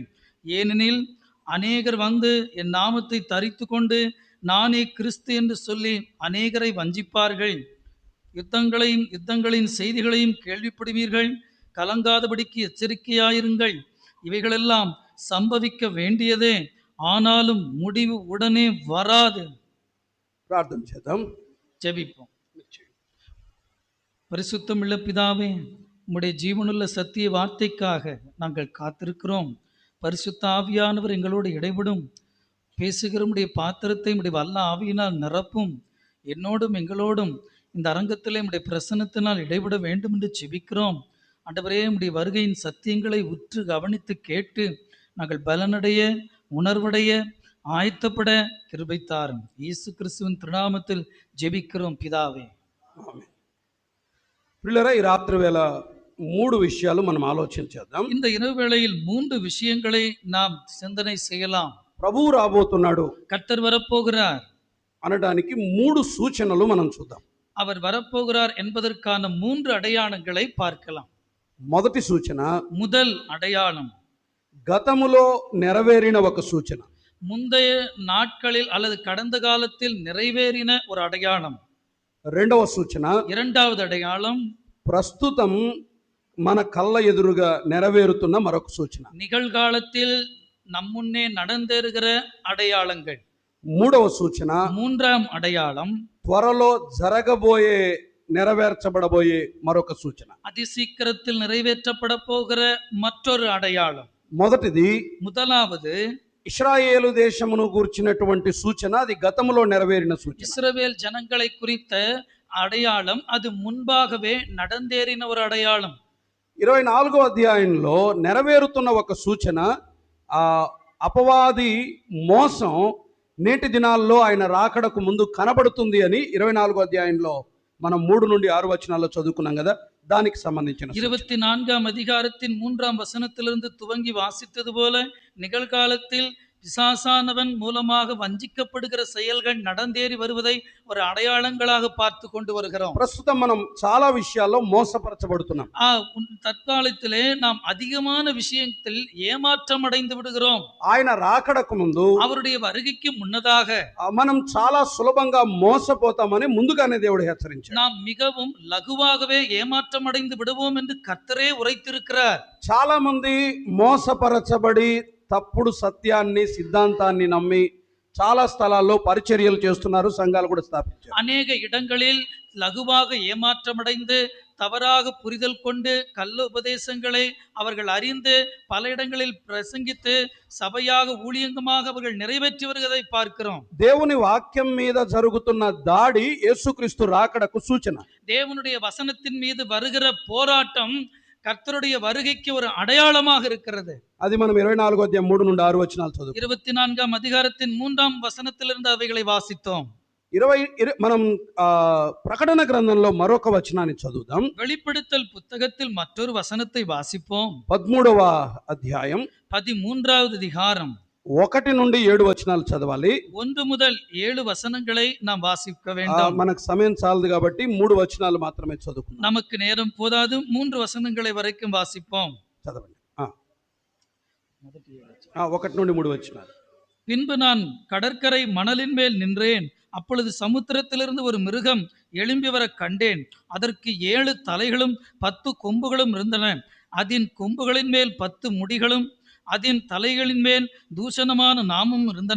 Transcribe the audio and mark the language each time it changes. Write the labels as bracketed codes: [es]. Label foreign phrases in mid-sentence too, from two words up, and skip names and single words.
[ta] ஏனெனில் அநேகர் வந்து என் நாமத்தை தரித்து கொண்டு நானே கிறிஸ்து என்று சொல்லி அநேகரை வஞ்சிப்பார்கள். யுத்தங்களின் செய்திகளையும் கேள்விப்படுவீர்கள். கலங்காதபடிக்கு எச்சரிக்கையாயிருங்கள். இவைகளெல்லாம் சம்பவிக்க வேண்டியதே, ஆனாலும் முடிவு உடனே வராது. [te] ప్రార్థన చేద్దాం. [ta] ஜெபிப்போம். பரிசுத்தமுள்ள பிதாவே, உம்முடைய ஜீவனுள்ள சத்திய வார்த்தைக்காக நாங்கள் காத்திருக்கிறோம். பரிசுத்த ஆவியானவர் எங்களோடு இடைபடும். பேசுகிற உம்முடைய பாத்திரத்தை உம்முடைய வல்ல ஆவியினால் நிரப்பும். என்னோடும் எங்களோடும் இந்த அரங்கத்திலே உம்முடைய பிரசன்னத்தினால் இடைபட வேண்டும் என்று ஜெபிக்கிறோம். ஆண்டவரே, உம்முடைய வருகையின் சத்தியங்களை உற்று கவனித்து கேட்டு நாங்கள் பலனடைய, உணர்வடைய, ஆயத்தப்பட கிருபை தாரும். இயேசு கிறிஸ்துவின் திருநாமத்தில் ஜெபிக்கிறோம் பிதாவே. [te] ఆమేన్. పిల్లరా, ఈ రాత్రి వేళ 3 విషయాలు మనం ఆలోచన చేద్దాం. [ta] இந்த இரவு வேளையில் 3 விஷயங்களை நாம் சிந்தனை செய்யலாம். [te] ప్రభువు రాబోతున్నాడు [ta] கர்த்தர் வரப்போகிறார். [te] అనడానికి 3 సూచనలు మనం చూద్దాం. [ta] அவர் வரப்போகிறார் என்பதற்கான 3 அடையாளங்களை பார்க்கலாம். [te] మొదటి సూచన, [ta] முதல் அடையாளம் [te] గతములో నెరవేరిన ఒక సూచన. [ta] முந்தைய நாட்களில் அல்லது கடந்த காலத்தில் நிறைவேறின ஒரு அடையாளம். [te] రెండవ సూచన, [ta] இரண்டாவது அடையாளம் [te] ప్రస్తుతం మన కళ్ళ ఎదురుగా నెరవేరుతున్న మరొక సూచన. [ta] நிகழ்காலத்தில் நம்முன்னே நடந்தேறுகிற அடையாளங்கள். [te] మూడవ సూచన, [ta] மூன்றாம் அடையாளம் [te] త్వరలో జరగబోయే నెరవేర్చబడబోయే మరొక సూచన. [ta] அதிசீக்கிரத்தில் நிறைவேற்றப்பட போகிற மற்றொரு அடையாளம். [te] మొదటిది [ta] முதலாவது [te] ఇశ్రాయేలు దేశమును గూర్చినటువంటి సూచన, అది గతములో నెరవేరిన సూచన. [ta] இஸ்ரவேல் ஜனங்களை குறித்த அடையாளம், அது முன்பாகவே நடந்தேறின ஒரு அடையாளம். [te] 24వ అధ్యాయంలో నెరవేరుతున్న ఒక సూచన, ఆ అపవాది మోసం నేటి దినాల్లో ఆయన రాకడకు ముందు కనబడుతుంది అని 24వ అధ్యాయంలో మనం 3 నుండి 6 వచనాల్లో చదువుకున్నాం కదా, దానికి సంబంధించిన సూచన. [ta] 24ஆம் அதிகாரத்தின் 3ஆம் வசனத்திலிருந்து துவங்கி வாசித்தது போல நிகழ்காலத்தில் பிசாசானவன் மூலமாக வஞ்சிக்கப்படுகிற செயல்கள் நடந்தேறி வருவதை ஒரு அடையாளங்களாக பார்த்து கொண்டு வருகிறோம். [te] ప్రస్తుతం మనం చాలా విషయాల్లో మోసపరచబడుతున్నాం. [ta] தற்காலத்திலே நாம் அதிகமான விஷயத்தில் ஏமாற்றம் அடைந்து விடுகிறோம். [te] ఆయన రాకడకు ముందు [ta] அவருடைய வருகைக்கு முன்னதாக [te] మనం చాలా సులభంగా మోసపోతామని ముందుగానే దేవుడు హెచ్చరించాడు. [ta] நாம் மிகவும் லகுவாகவே ஏமாற்றம் அடைந்து விடுவோம் என்று கர்த்தரே உரைத்திருக்கிறார். [te] చాలా మంది మోసపరచబడి తప్పుడు సత్యాన్ని, సిద్ధాంతాన్ని నమ్మి చాలా స్థలాల్లో పరిచర్యలు చేస్తున్నారు, సంఘాలు కూడా స్థాపించారు. [ta] அநேக இடங்களில் லகுவாக ஏமாற்றமடைந்து தவறாக புரிதல் கொண்டு கள்ள உபதேசங்களை அவர்கள் அறிந்து பல இடங்களில் பிரசங்கித்து சபையாக ஊழியங்கமாக அவர்கள் நிறைவேற்றி வருவதை பார்க்கிறோம். [te] దేవుని వాక్యం మీద జరుగుతున్న దాడి యేసుక్రీస్తు రాకడకు సూచన. [ta] தேவனுடைய வசனத்தின் மீது வருகிற போராட்டம் கர்த்தருடைய வருகைக்கு ஒரு அடையாளமாக இருக்கிறது. [te] అది మనం 24వ అధ్యాయం 3 నుండి 6 వచనాలు చదువు. [ta] 24ஆம் அதிகாரத்தின் 3ஆம் வசனத்திலிருந்து அவைகளை வாசித்தோம். [te] మనం ప్రకటన గ్రంథంలో మరొక వచనాన్ని చదువుదాం. [ta] வெளிப்படுத்தல் புத்தகத்தில் மற்றொரு வசனத்தை வாசிப்போம். [te] 13వ అధ్యాయం [ta] 13வது அதிகாரம் [te] 1 నుండి 7 వచనాలు చదవాలి. [ta] 1 முதல் 7 வசனங்களை நாம் வாசிக்க வேண்டும். [te] మనకు సమయం చాలదు కాబట్టి 3 వచనాలు మాత్రమే చదువుకుందాం. [ta] நமக்கு நேரம் போதாது, 3 வசனங்களை வரைக்கும் வாசிப்போம். [te] చదవండి. 1 నుండి 3 వచనాలు. [ta] பின்பு நான் கடற்கரை மணலின் மேல் நின்றேன். அப்பொழுது சமுத்திரத்திலிருந்து ஒரு மிருகம் எழும்பி வர கண்டேன். அதற்கு 7 தலைகளும் 10 கொம்புகளும் இருந்தன. அதன் கொம்புகளின் மேல் 10 முடிகளும் அதன் தலைகளின் மேல் தூஷணமான நாமமும் இருந்தன.